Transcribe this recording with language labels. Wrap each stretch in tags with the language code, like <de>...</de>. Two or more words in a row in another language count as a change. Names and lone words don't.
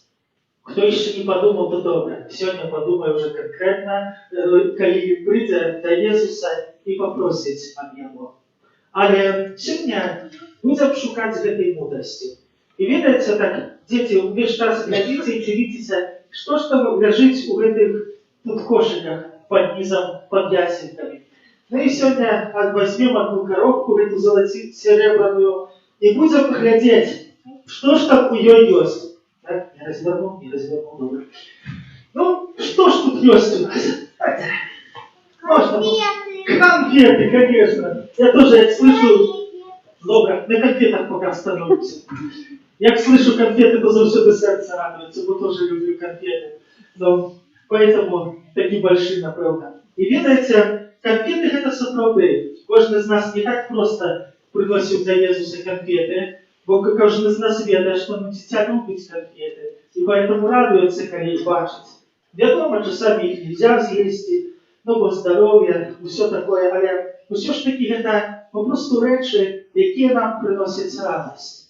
<uk>Хто ще не подумав, то добре. Сьогодні подумаю вже конкретно, коли прийде до Ісуса і попросить об Його. Але сьогодні будемо шукати цієї мудрості. І видається так, діти, весь час глядите і дивитеся, що ж там лежить у цих тут кошиках під низом, під ясенками.</uk> <ru>Ну и сегодня возьмем одну коробку, эту серебряную, и будем глядеть, что ж там у нее есть. Так, не развернул, добре. Ну, что ж тут есть у нас? Можно? Конфеты, конечно. Я тоже слышу... Добре, на конфетах пока остановимся. Я слышу конфеты, то завжди сердце радуется, бо тоже люблю конфеты. Но поэтому такие большие, напевно. И видите, конфеты это сапраўды.</ru> <uk>Кожен з нас не так просто приносив до Ісуса конфети, Бо кожен з нас ведає, що дитя любить конфети, і поэтому радується, коли їх бачить. Відомо, часами їх нельзя з'їсти, ну, бо здоров'я, все таке, але все ж таки це просто речі, які нам приносять радість.</uk>